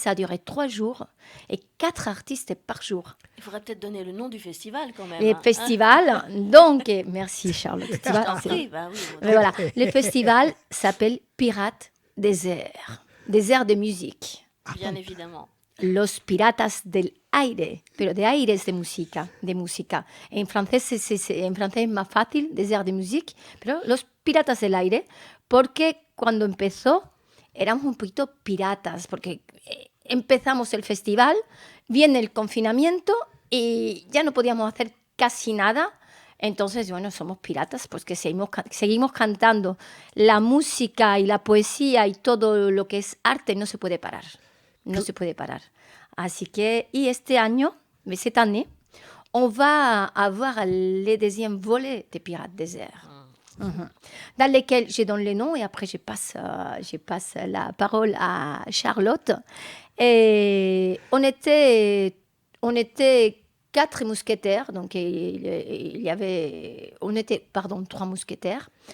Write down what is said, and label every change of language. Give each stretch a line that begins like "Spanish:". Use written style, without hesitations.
French: Ça a duré 3 jours et 4 artistes par jour. Il faudrait peut-être donner le nom du festival quand même. Le festival, donc, merci Charlotte. Je t'en prie, bah oui. Mais voilà, le festival s'appelle Pirates des airs de musique. Bien évidemment.
Spanish: Los Piratas del Aire, pero de aires de música. En francés es más fácil decir de música, pero Los Piratas del Aire, porque cuando empezó éramos un poquito piratas, porque empezamos el festival, viene el confinamiento y ya no podíamos hacer casi nada. Entonces, bueno, somos piratas, pues que seguimos cantando. La música y la poesía y todo lo que es arte no se puede parar. No se puede parar. Así que, y
French: cette année, on va avoir le 2e volet des Pirates des airs. Dans lesquels je donne les noms et après je passe la parole à Charlotte. Et on était 4 mousquetaires, donc on était 3 mousquetaires.